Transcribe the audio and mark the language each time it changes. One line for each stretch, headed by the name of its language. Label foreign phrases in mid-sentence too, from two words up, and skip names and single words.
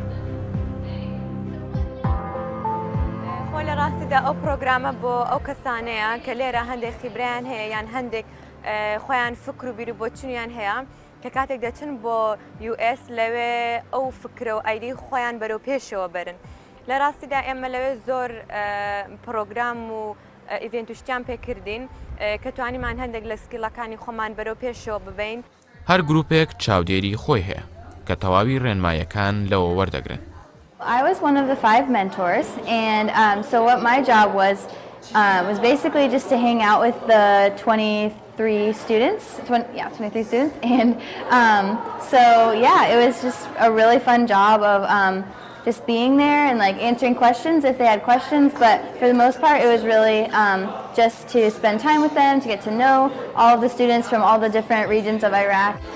Central Kurdish: خۆ لە ڕاستیدا ئەو پرۆگرامە بۆ ئەو کەسانەیە کە لێرە هەندێک خیبرایان هەیە یان هەندێک خۆیان فکر و بیر و بۆچونیان هەیە کە کاتێک دەچن بۆ US لەوێ ئەو فکرە و ئایدی خۆیان بەرەو پێشەوە بەرن. لە ڕاستیدا ئێمە لەوێ زۆر پرۆگرام و ئیڤێنت و شتیان پێکردین کە توانیمان هەندێک لە سکیڵەکانی خۆمان بەرەو پێشەوە ببین. هەر گروپێک چاودێری خۆی هەیە کە تەواوی ڕێنماییەکان لەوە وەردەگرن.
English: I was one of the 5 mentors, and so what my job was basically just to hang out with the 23 students, 23 students, and so yeah, it was just a really fun job of just being there and answering questions if they had questions, but for the most part it was really just to spend time with them, to get to know all of the students from all the different regions of Iraq.